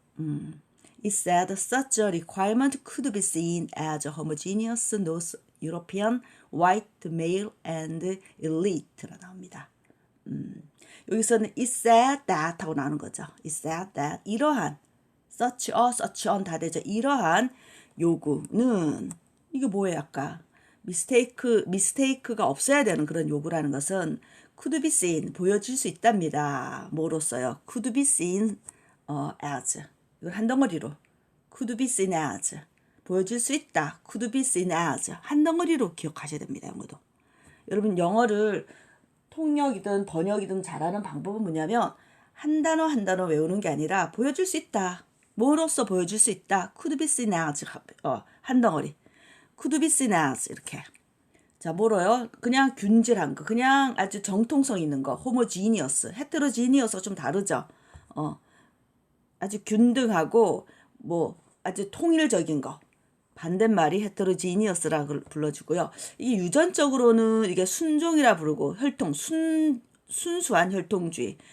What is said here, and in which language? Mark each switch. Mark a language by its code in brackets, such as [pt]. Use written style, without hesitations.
[en] It said such a requirement could be seen as a homogeneous North European, white, male, and elite라 나옵니다. [ko] 여기서는 [en] it said that [ko] 하고 나오는 거죠. [en] It said that [ko] 이러한 such on 다 되죠. 이러한 요구는 이게 뭐예요? 아까 mistake가 없어야 되는 그런 요구라는 것은 [en] could be seen [ko] 보여질 수 있답니다. 뭐로써요? could be seen as 이걸 한 덩어리로 could be seen as 보여질 수 있다. could be seen as 한 덩어리로 기억하셔야 됩니다. 영어도. 여러분 영어를 통역이든 번역이든 잘하는 방법은 뭐냐면 한 단어 외우는 게 아니라 보여줄 수 있다. 뭐로써 보여줄 수 있다. could be seen as 한 덩어리. could be seen as 이렇게. 자, 뭐로요? 그냥 균질한 거, 그냥 아주 정통성 있는 거, homogeneous, heterogeneous가 좀 다르죠. 아주 균등하고 뭐 아주 통일적인 거. 반대말이 heterogeneous라고 불러주고요. 이게 유전적으로는 이게 순종이라 부르고 혈통, 순수한 혈통주의.